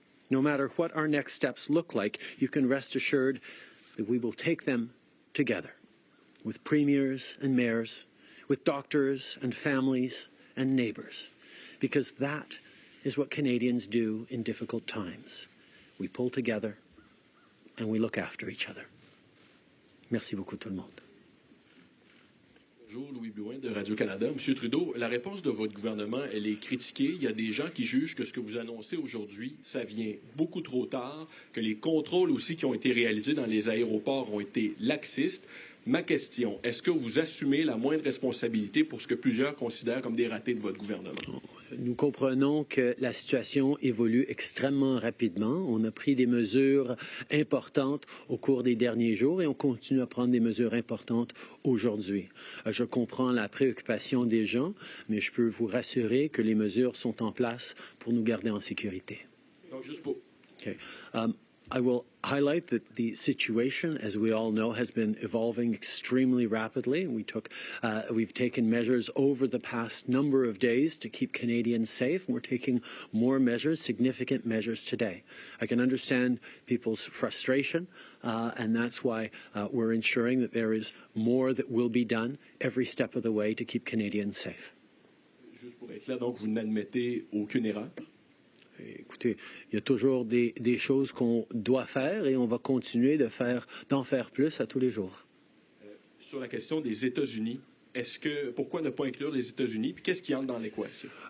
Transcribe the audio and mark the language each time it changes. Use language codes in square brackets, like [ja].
[en] No matter what our next steps look like, you can rest assured that we will take them together, with premiers and mayors, with doctors and families and neighbours, because that is what Canadians do in difficult times. We pull together and we look after each other. [fr] Merci beaucoup tout le monde. Bonjour, Louis Blouin de Radio-Canada. Monsieur Trudeau, la réponse de votre gouvernement, elle est critiquée. Il y a des gens qui jugent que ce que vous annoncez aujourd'hui, ça vient beaucoup trop tard, que les contrôles aussi qui ont été réalisés dans les aéroports ont été laxistes. Ma question, est-ce que vous assumez la moindre responsabilité pour ce que plusieurs considèrent comme des ratés de votre gouvernement? Nous comprenons que la situation évolue extrêmement rapidement. On a pris des mesures importantes au cours des derniers jours et on continue à prendre des mesures importantes aujourd'hui. Je comprends la préoccupation des gens, mais je peux vous rassurer que les mesures sont en place pour nous garder en sécurité. Donc, juste pour... [en] Okay. I will highlight that the situation, as we all know, has been evolving extremely rapidly. We've taken measures over the past number of days to keep Canadians safe, and we're taking more measures, significant measures today. I can understand people's frustration, and that's why we're ensuring that there is more that will be done every step of the way to keep Canadians safe. [fr] Juste pour être clair, donc vous n'admettez aucune erreur? Écoutez, il y a toujours des choses qu'on doit faire et on va continuer d'en faire plus à tous les jours. Sur la question des États-Unis, pourquoi ne pas inclure les États-Unis? Puis qu'est-ce qui entre dans l'équation?